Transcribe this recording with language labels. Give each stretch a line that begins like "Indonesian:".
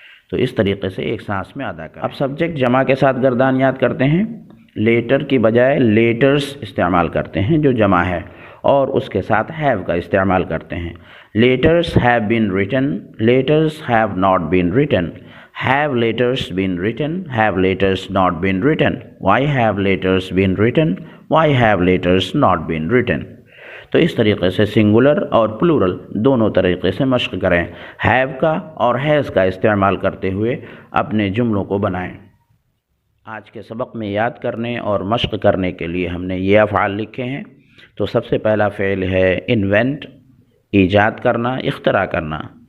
Urdu: تو اس طریقے سے ایک سانس میں ادا کریں۔ اب سبجیکٹ جمع کے ساتھ گردان یاد کرتے ہیں۔ لیٹر کی بجائے لیٹرز استعمال کرتے ہیں جو جمع ہے، اور اس کے ساتھ ہیو کا استعمال کرتے ہیں۔
English: letters have been written,
Urdu: letters have not been written,
English: have letters been written, have letters not been written, why have letters been written, why have letters not been written.
Urdu: تو اس طریقے سے سنگولر اور plural دونوں طریقے سے مشق کریں. Have کا اور ہیز کا استعمال کرتے ہوئے اپنے جملوں کو بنائیں. آج کے سبق میں یاد کرنے اور مشق کرنے کے لیے ہم نے یہ افعال لکھے ہیں. تو سب سے پہلا فعل ہے انوینٹ، ایجاد کرنا، اختراع کرنا.